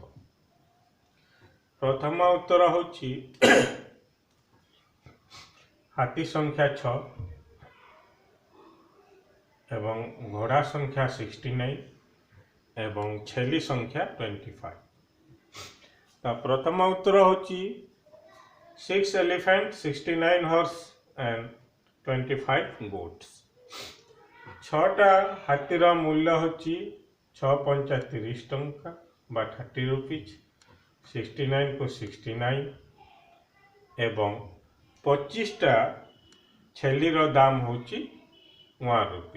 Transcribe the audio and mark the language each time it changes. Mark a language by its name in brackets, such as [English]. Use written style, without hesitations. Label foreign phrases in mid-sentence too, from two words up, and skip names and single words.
[Odia] ପ୍ରଥମ ଉତ୍ତର ହେଉଛି ହାତୀ ସଂଖ୍ୟା 6 ଏବଂ ଘୋଡ଼ା ସଂଖ୍ୟା 69 ଏବଂ ଛେଳି ସଂଖ୍ୟା 25। ତ ପ୍ରଥମ ଉତ୍ତର ହେଉଛି 6 [English] elephant 69 horse and 25 goats. [Odia] 6ଟା ହାତୀର ମୂଲ୍ୟ ହେଉଛି 6 ପଞ୍ଚା 30 ଟଙ୍କା ବା 30 ରୁପିଜ୍, 69 କୁ 69 ଏବଂ 25ଟା ଛେଳିର ଦାମ ହେଉଛି 1 ରୁପି।